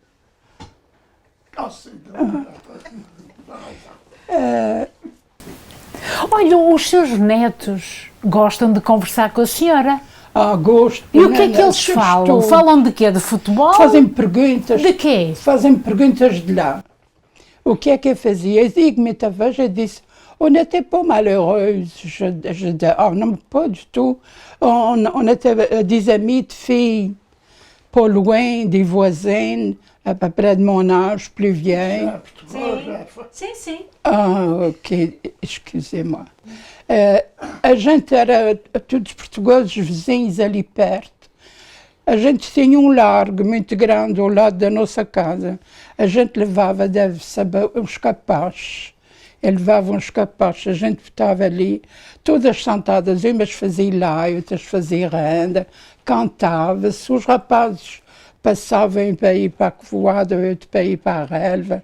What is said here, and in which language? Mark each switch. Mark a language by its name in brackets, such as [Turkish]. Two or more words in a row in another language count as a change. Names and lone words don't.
[Portuguese] Olha, os seus netos gostam de conversar com a senhora? Gosto. E o que é que eles falam? Falam de quê? De futebol? Fazem perguntas. De quê? Fazem perguntas de lá. O que é que eu fazia? Eu digo muitas vezes, eu disse, [French] on n'était pas malheureux. Je dis, non, pas du tout. On était des amis de filles, pas loin, des voisines, à peu près de mon âge, plus vieilles. [Portuguese] Sim. [French] Ok, excusez-moi. [Portuguese] A gente era todos portugueses vizinhos ali perto. A gente tinha um largo muito grande ao lado da nossa casa. A gente levava, deve saber, uns capazes. Ele levava uns capazes, a gente estava ali, todas sentadas, umas faziam lá, outras faziam renda, cantava-se, os rapazes passavam para ir para a Covoada, outros para ir para a relva.